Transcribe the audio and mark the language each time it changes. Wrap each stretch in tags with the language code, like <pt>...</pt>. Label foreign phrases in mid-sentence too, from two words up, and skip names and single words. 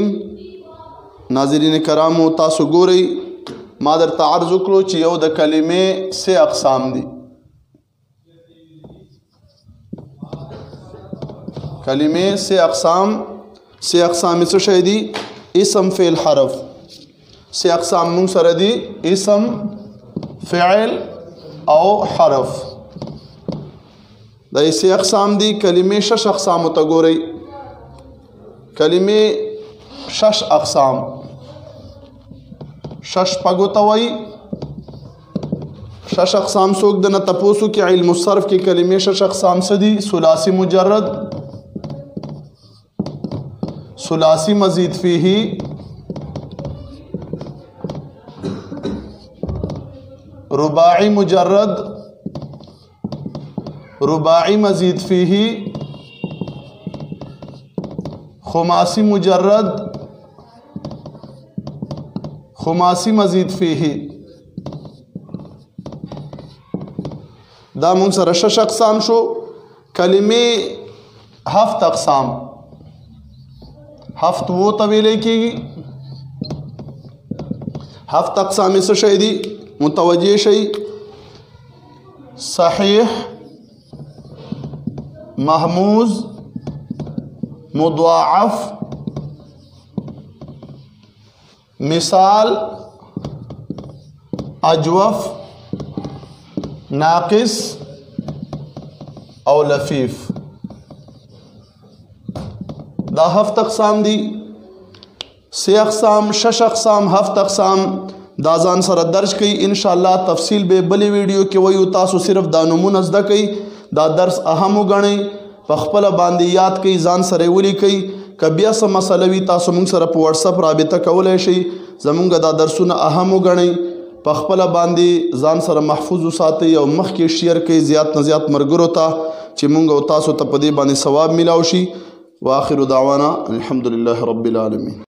<ps>ناظرین کرامو، تاسو ګورئ ما درته عرض وکړو چې یو د کلمې</ps> <fa>سه اقسام</fa> <ps>دي.</ps> <fa>کلمې سه اقسام. سه اقسام</fa> <ps>څه شی دي؟ اسم، فعل، حرف.</ps> <fa>سه اقسام</fa> <ps>مونږ سره دي: اسم، فعل او حرف. دا</ps> <fa>سه اقسام</fa> <ps>دي. کلمې</ps> <fa>شش اقسام</fa> <ps>ته ګورئ.</ps> <fa>کلمې شش اقسام.</fa> <ps>شش پږو ته وایي.</ps> <fa>شش اقسام</fa> <ps>څوک دنه تپوسو کې</ps> <ar>علم الصرف</ar> <ps>کې کلمې</ps> <fa>شش اقسام</fa> <ps>څه دي؟</ps> <ar>ثلاثی مجرد، ثلاثی مزید فیه، رباعی مجرد، رباعی مزید فیه، خماسی مجرد، خماسی مزید فیه.</ar> <ps>دا مونږ سره</ps> <fa>شش اقسام</fa> <ps>شو.</ps> <fa>کلمې هفت اقسام.</fa> <ps>هفت وو ته ویلی کېږي.</ps> <fa>هفت اقسام</fa> <ps>څه شی دي؟ متوجه شئ.</ps> <ar>صحیح، محموز، مضاعف، مثال، اجوف، ناقص او لفیف.</ar> <ps>دا</ps> <fa>هفت اقسام</fa> <ps>دي.</ps> <fa>سه اقسام، شش اقسام، هفت اقسام.</fa> <ps>دا ځان سره درج کړئ.</ps> <ar>ان شاء الله</ar> <ps>تفصیل به بلې ویډیو کې وایو. تاسو صرف دا نمونه زده کړئ. دا درس اهم وګڼئ په خپله باندې یاد کوئ ځان سره ولیکئ که بیا څه مسله وي تاسو موږ سره په واتساپ رابطه کولی شئ زموږ دا درسونه اهم وګڼئ په خپله باندې ځان سره محفوظ وساتئ او مخکې شیر کوئ زیات نه زیات ملګرو ته چې موږ او تاسو ته په دې باندې ثواب میلاو شي.</ps> <ar>واخر دعوانا الحمد لله رب العالمین.</ar>